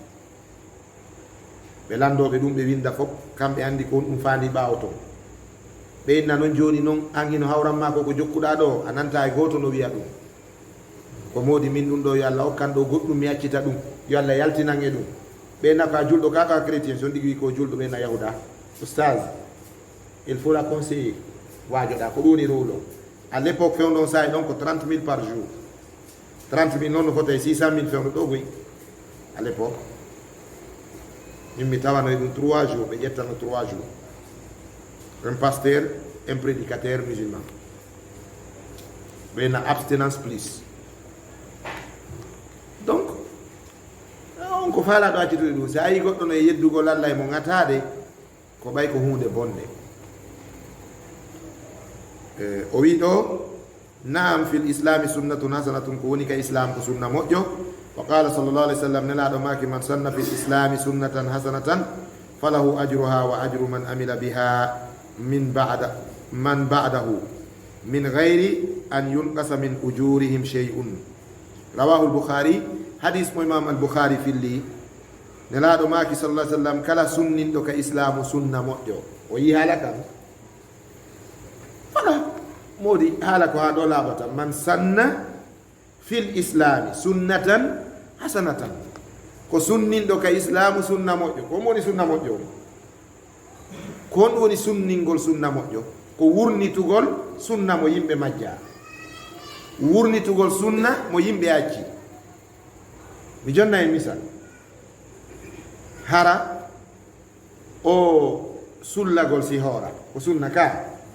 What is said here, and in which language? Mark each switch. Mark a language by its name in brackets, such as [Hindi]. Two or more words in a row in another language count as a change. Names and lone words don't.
[Fula] ɓe landoɓe ɗum ɓe winda fof kamɓe andi ko ɗum fandi ɓawo to ɓe inna noon joni noon an hino hawranma ko jokkuɗa ɗo a nanta e goto no wiya ɗum ko modi min ɗum ɗo yo Allah hokkan ɗo goɗɗum mi accita ɗum yo Allah yaltinan e ɗum ɓe naka julɗo kaka chrétien so ɗigui ko julɗo ɓe na yahuda oustaz [French] il faut la conseiller [Fula] wajoɗa ko ɗoni rowlo [French] à l'époque [Fula] fewɗon sahi ɗon ko 30 000 [French] par jour [Fula] 30 000 noon no fota e 600 000 fewno ɗo goy [French] à l'époque [Fula] min mi tawanoye ɗum 3 jours ɓe ƴettano 3 jours [French] un pasteur un prédicateur musulman [Fula] ɓe na [French] abstinence plus donc [Fula] on ko faalaɗo accitude ɗum si a yi goɗɗo no e yeddugol Allah e mo ŋatade ko ɓay ko hunde bonde o wi ɗo naam [Arabic] في الإسلام سنة حسنة [Fula] ko woni ka islam ko sunna moƴƴo wa [Arabic] قال صلى الله عليه و سلم [Fula] nelaɗo maki [Arabic] من سن في الإسلام سنة حسنة فله أجرها و أجر من عمل بها من بعده من غير أن ينقص من أجورهم شيء رواه البخاري [Fula] hadis mo imam al-bukhari filli nelaɗo maki sallah sallam kala sunninɗo ka islamu sunna moƴƴo o yi haala kam wala modi haala ko ha ɗo laaɓata [Arabic] من سن في الإسلام سنة حسنة [Fula] ko sunninɗo ka islamu sunna moƴƴo ko woni sunna moƴƴo ko on woni sunningol sunna moƴƴo ko wurnitugol sunna mo yimɓe majja wurnitugol sunna mo yimɓe acci mi jonna e misal hara o sullagol si hoora ko sunna ka